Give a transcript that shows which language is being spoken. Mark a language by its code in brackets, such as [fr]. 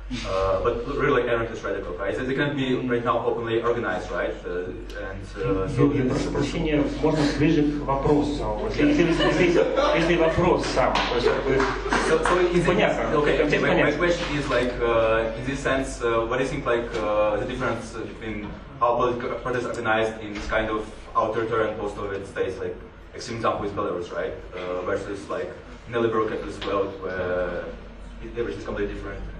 [en] But really like anarchist radical, right? So they can be right now openly organized, right? [ru] Я прошу прощения, можно ближе к вопросу. Если вопрос сам, то есть понятно. [en] Okay, my question is like in this sense, what do you think like the difference between how political protests are organized in this kind of authoritarian post-Soviet states, like extreme example is Belarus, right, versus like neoliberal capitalist world where everything is completely different.